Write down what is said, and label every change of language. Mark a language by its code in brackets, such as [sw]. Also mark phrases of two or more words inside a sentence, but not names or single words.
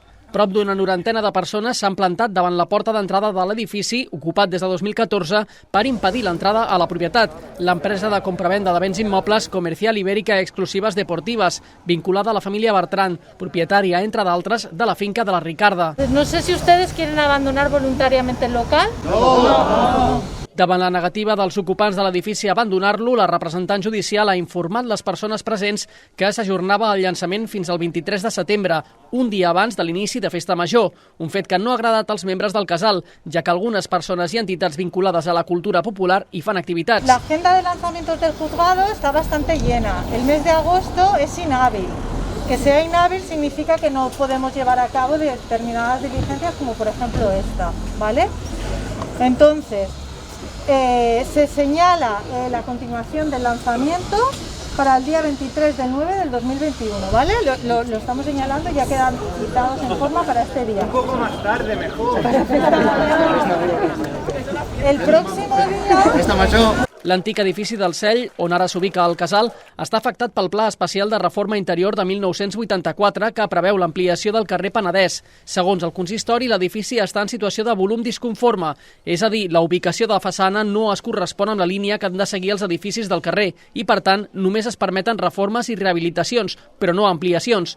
[ca] Prop d'una norantena de persones s'han plantat davant la porta d'entrada de l'edifici, ocupat des de 2014, per impedir l'entrada a la propietat. L'empresa de compravenda de béns immobles Comercial Ibérica Exclusivas Deportivas, vinculada a la família Bertran, propietària, entre d'altres, de la finca de la Ricarda. [es] No sé si ustedes quieren abandonar voluntariamente el local. No. [ca] Davant la negativa dels ocupants de l'edifici a abandonar-lo, la representant judicial ha informat les persones presents que s'ajornava el llançament fins al 23 de setembre, un dia abans de l'inici de Festa Major, un fet que no ha agradat als membres del casal, ja que algunes persones i entitats vinculades a la cultura popular hi fan activitats. [es] La agenda de lanzamientos del juzgado está bastante llena. El mes de agosto es inhábil. Que sea inhábil significa que no podemos llevar a cabo determinadas diligencias, como por ejemplo esta, ¿vale? Entonces, se señala la continuación del lanzamiento para el día 23 de 9 del 2021, ¿vale? Lo estamos señalando y ya quedan citados en forma para este día. Un poco más tarde, mejor. El próximo día... [ca] L'antic edifici del Cell, on ara s'ubica el casal, està afectat pel Pla Especial de Reforma Interior de 1984 que preveu l'ampliació del carrer Penedès. Segons el consistori, l'edifici està en situació de volum disconforme, és a dir, la ubicació de la façana no es correspon amb la línia que han de seguir els edificis del carrer i, per tant, només es permeten reformes i rehabilitacions, però no ampliacions.